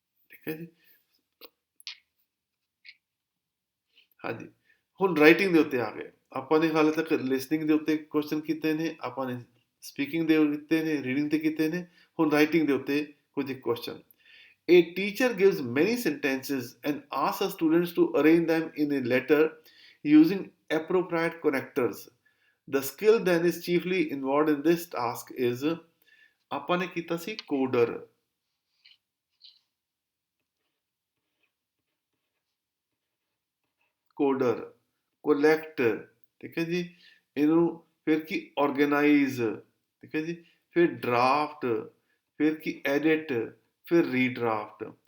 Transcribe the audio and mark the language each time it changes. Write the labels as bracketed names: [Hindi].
[Punjabi] ਠੀਕ ਹੈ ਜੀ, ਹਾਂਜੀ। ਹੁਣ ਰਾਈਟਿੰਗ ਦੇ ਉੱਤੇ ਆ ਗਏ, ਆਪਾਂ ਨੇ ਹਾਲੇ ਤੱਕ ਲਿਸਨਿੰਗ ਦੇ ਉੱਤੇ ਕੁਐਸਚਨ ਕੀਤੇ ਨੇ, ਆਪਾਂ ਨੇ ਸਪੀਕਿੰਗ ਦੇ ਕੀਤੇ ਨੇ, ਰੀਡਿੰਗ ਤੇ ਕੀਤੇ ਨੇ, ਹੁਣ ਰਾਈਟਿੰਗ ਦੇ ਉੱਤੇ ਕੁਝ question. [English] A teacher gives many sentences and asks her students to arrange them in a letter using appropriate connectors. The skill then is chiefly involved in this task is, [Punjabi] ਆਪਾਂ ਨੇ ਕੀਤਾ ਸੀ ਕੋਡਰ, ਕੋਡਰ, ਕੋਲੈਕਟ, ਠੀਕ ਹੈ ਜੀ, ਇਹਨੂੰ ਫਿਰ ਕੀ organise, ਠੀਕ ਹੈ ਜੀ, ਫਿਰ ਡਰਾਫਟ, ਫਿਰ ਕੀ ਐਡਿਟ, ਫਿਰ ਰੀਡਰਾਫਟ।